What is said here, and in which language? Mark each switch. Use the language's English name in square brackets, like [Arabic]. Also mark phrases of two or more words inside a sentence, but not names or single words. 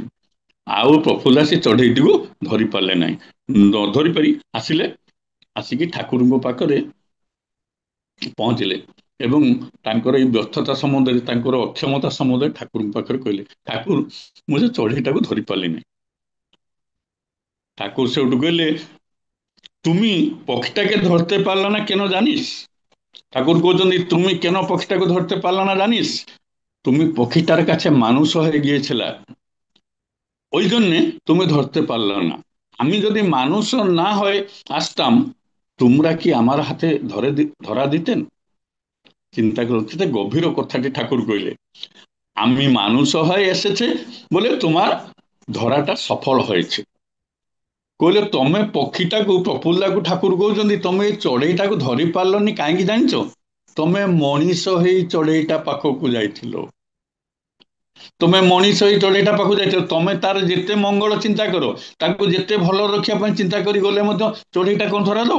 [Odia] ଆଉ ପ୍ରଫୁଲ୍ଲ ସେ ଚଢ଼େଇଟିକୁ ଧରି ପାରିଲେ ନାହିଁ। ନ ଧରି ପାରି ଆସିଲେ, ଆସିକି ଠାକୁରଙ୍କ ପାଖରେ ପହଞ୍ଚିଲେ ଏବଂ ତାଙ୍କର ଏଇ ବ୍ୟର୍ଥତା ସମ୍ବନ୍ଧରେ, ତାଙ୍କର ଅକ୍ଷମତା ସମ୍ବନ୍ଧରେ ଠାକୁରଙ୍କ ପାଖରେ କହିଲେ, ଠାକୁର, ମୁଁ ସେ ଚଢ଼େଇଟାକୁ ଧରି ପାରିଲିନି। [Bangla] ঠাকুর সেউঠু কইলে, তুমি পক্ষীটাকে ধরতে পারলা না কেন জানিস? ঠাকুর কইছেন, তুমি কেন পক্ষীটাকে ধরতে পারলা না জানিস? তুমি পক্ষীটার কাছে মানুষ হয়ে গিয়েছিলা, ওই জন্যে তুমি ধরতে পারলা না। আমি যদি মানুষ না হয়ে আসতাম, তোমরা কি আমার হাতে ধরা দিতেন? চিন্তা করো, কেতে গভীর কথাটি ঠাকুর কইলে। আমি মানুষ হয়ে এসেছে বলে তোমার ধরাটা সফল হয়েছে। [Odia] କହିଲେ ତମେ ପକ୍ଷୀଟାକୁ, ପ୍ରଫୁଲ୍ଲାକୁ ଠାକୁର କହୁଛନ୍ତି, ତମେ ଏଇ ଚଢ଼େଇଟାକୁ ଧରି ପାରିଲନି କାହିଁକି ଜାଣିଛ? ତମେ ମଣିଷ ହେଇ ଚଢ଼େଇଟା ପାଖକୁ ଯାଇଥିଲ। ତମେ ମଣିଷ ହେଇ ଚଢ଼େଇଟା ପାଖକୁ ଯାଇଥିଲ। ତମେ ତାର ଯେତେ ମଙ୍ଗଳ ଚିନ୍ତା କର, ତାକୁ ଯେତେ ଭଲ ରଖିବା ପାଇଁ ଚିନ୍ତା କରି ଗଲେ ମଧ୍ୟ ଚଢ଼େଇଟା କଣ ଧରା ଦବ?